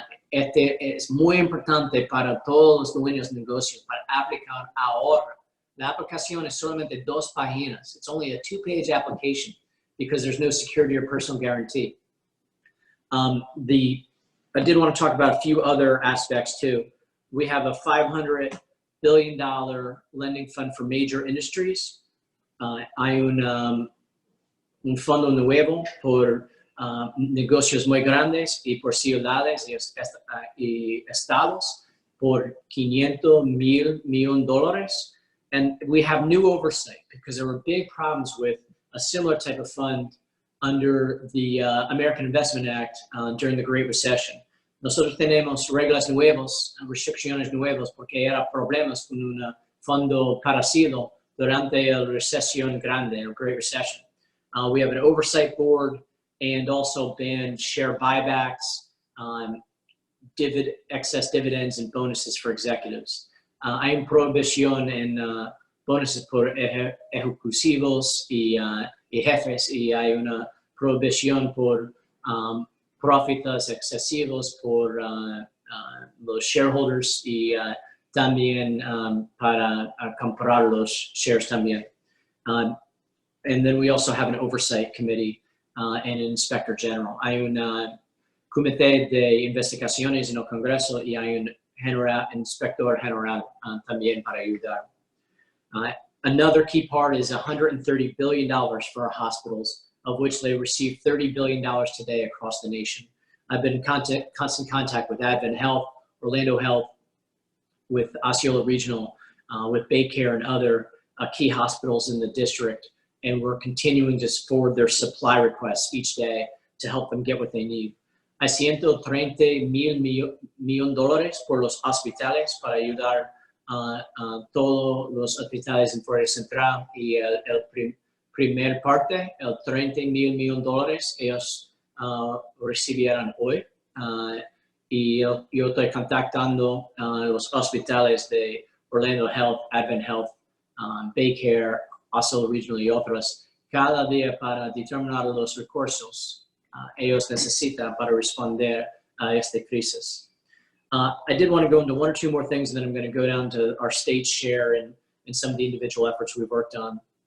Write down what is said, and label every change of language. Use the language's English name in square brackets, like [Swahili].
[Spanish] Es muy importante para todos los dueños de negocios para aplicar ahora. La aplicación es solamente 2 páginas. [English] It's only a 2-page application because there's no security or personal guarantee. I did want to talk about a few other aspects too. We have a $500 billion lending fund for major industries. [Spanish] Hay un fondo nuevo por negocios muy grandes y por ciudades y estados por $500 mil millones. [English] And we have new oversight because there were big problems with a similar type of fund under the American Investment Act during the Great Recession. [Spanish] Nosotros tenemos reglas nuevas, restricciones nuevas, porque era problemas con un fondo parecido durante la recesión grande, the Great Recession. [English] We have an oversight board and also banned share buybacks, excess dividends and bonuses for executives. [Spanish] Hay una prohibición en bonuses por ejecutivos y jefes, y hay una prohibición por profitos excesivos por los shareholders y también para comprar los shares también. [English] And then we also have an oversight committee and an inspector general. [Spanish] Hay un comité de investigaciones en el Congreso y hay un inspector general también para ayudar. [English] Another key part is $130 billion for our hospitals, of which they receive $30 billion today across the nation. I've been in constant contact with Advent Health, Orlando Health, with Osceola Regional, with Baycare and other key hospitals in the district. And we're continuing to forward their supply requests each day to help them get what they need. [Spanish] Hay $130 mil millones por los hospitales para ayudar a todos los hospitales en Florida Central, y el primer parte, el $30 mil millones, ellos recibieron hoy. Y yo estoy contactando los hospitales de Orlando Health, Advent Health, Baycare, Osceola Regional y otros, cada día para determinar los recursos ellos necesitan para responder a esta crisis. [English] I did want to go into one or two more things, and then I'm going to go down to our state share and some of the individual efforts we've worked on.